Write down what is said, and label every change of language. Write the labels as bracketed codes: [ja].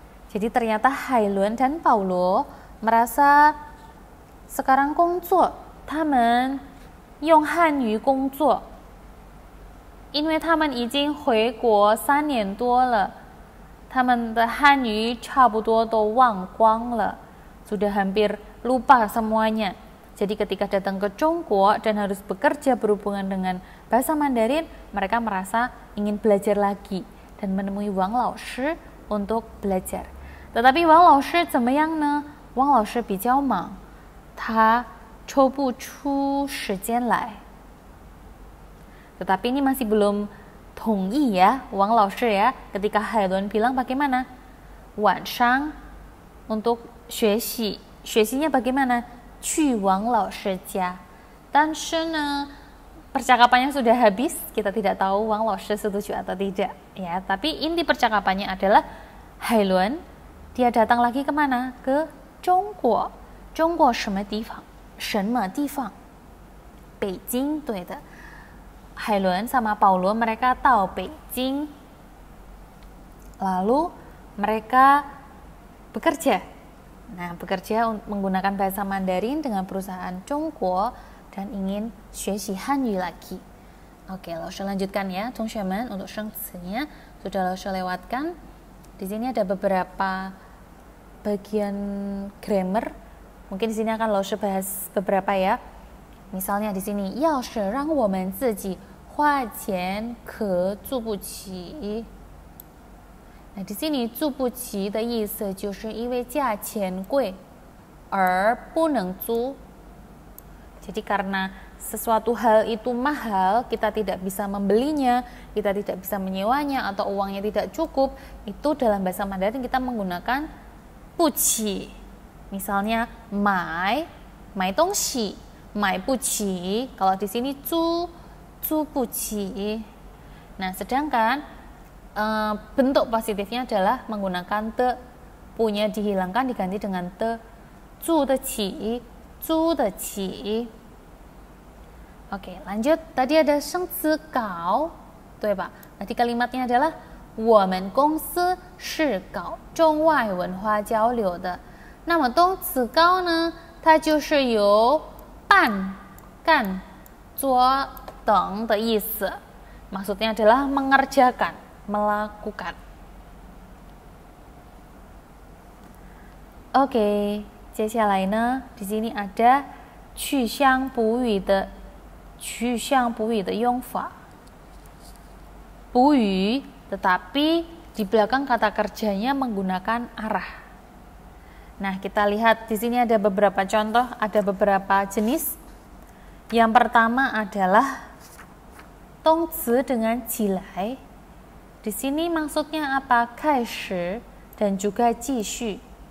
[id] Jadi ternyata Hailun dan Paulo merasa sekarang [zh] 工作，他们用汉语工作，因为他们已经回国3年多了，他们的汉语差不多都忘光了， [id] sudah hampir lupa semuanya. Jadi ketika datang ke Chongguo dan harus bekerja berhubungan dengan bahasa Mandarin, mereka merasa ingin belajar lagi dan menemui Wang Laoshi untuk belajar. Tetapi Wang Laoshi [zh] 怎么样呢？王老师比较忙，他抽不出时间来。 [id] Tetapi ini masih belum 同意 ya, Wang Laoshi ya. Ketika Hailun bilang bagaimana? 晚上 untuk 学习，学习nya bagaimana? [zh] 去王老师家。 [id] 但是呢，percakapannya sudah habis, kita tidak tahu Wang Laoshi setuju atau tidak. Ya, tapi inti percakapannya adalah Hailun dia datang lagi kemana? [zh] Ke 中国。中国什么地方？什么地方？北京，对的。 [id] Hailun sama Paulo mereka tahu Beijing. Lalu mereka bekerja. Nah, bekerja menggunakan bahasa Mandarin dengan perusahaan Chongguo dan ingin [zh] 学习汉语 [id] lagi. Oke, Laoshi lanjutkan ya, 同学们 untuk 生词nya sudah Laoshi lewatkan. Di sini ada beberapa bagian grammar. Mungkin di sini akan Laoshi bahas beberapa ya. Misalnya di sini, [zh] 要是让我们自己花钱可租不起。 [id] Nah, di sini [zh] 租不起的意思就是因为价钱贵而不能租。 [id] Jadi karena sesuatu hal itu mahal, kita tidak bisa membelinya, kita tidak bisa menyewanya atau uangnya tidak cukup, itu dalam bahasa Mandarin kita menggunakan 不起。 [zh] Misalnya 买东西，买不起。 [id] Kalau di sini 租不起。 Nah, sedangkan bentuk positifnya adalah menggunakan te, punya dihilangkan diganti dengan te, 租得起，租得起。Oke, lanjut. [zh] Tadi ada 生词搞，对吧？ [id] Tadi kalimatnya adalah [zh] 我们公司是搞中外文化交流的。那么动词搞呢，它就是有办、干、做等的意思。 [id] Maksudnya adalah mengerjakan, melakukan. Oke, 接下来呢，di sini ada [zh] 去向补语的用法。 [id] 补语 tetapi di belakang kata kerjanya menggunakan arah. Nah, kita lihat di sini ada beberapa contoh, ada beberapa jenis. Yang pertama adalah 动词 dengan 起来. Di sini maksudnya apa? 开始 dan juga 继续.